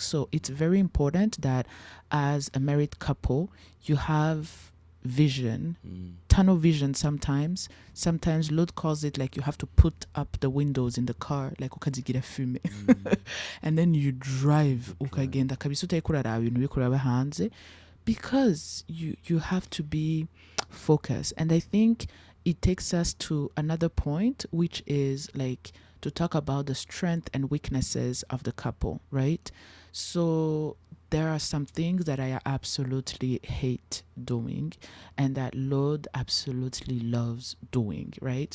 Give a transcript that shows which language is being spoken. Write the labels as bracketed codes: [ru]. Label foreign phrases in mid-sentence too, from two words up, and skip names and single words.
[en] So it's very important that as a married couple, you have vision, Mm. tunnel vision. Sometimes Lord calls it like you have to put up the windows in the car, like [rn] ukazigira fume. Mm. [en] And then you drive You drive. [rn] ukagenda kabisa utariko uraraba ibintu biriko uraba hanze, [en] because you have to be focused. And I think it takes us to another point, which is like to talk about the strength and weaknesses of the couple, right? So there are some things that I absolutely hate doing and that Lord absolutely loves doing, right?